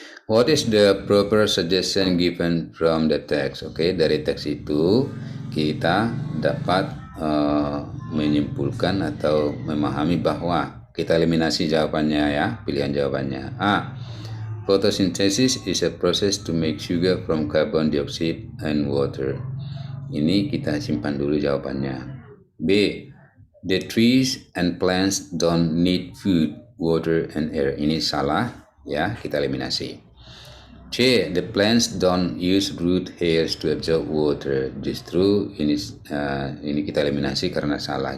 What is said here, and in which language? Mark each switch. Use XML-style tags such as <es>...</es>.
<en>What is the proper suggestion given from the text?</en> <id>Oke, dari teks itu kita dapat menyimpulkan atau memahami bahwa kita eliminasi jawabannya ya, pilihan jawabannya. A.</id> <en>Photosynthesis is a process to make sugar from carbon dioxide and water.</en> <id>Ini kita simpan dulu jawabannya. B.</id> <en>The trees and plants don't need food, water, and air.</en> <id>Ini salah ya, kita eliminasi. C.</id> <en>The plants don't use root hairs to absorb water.</en> <id>Justru ini kita eliminasi karena salah.</id>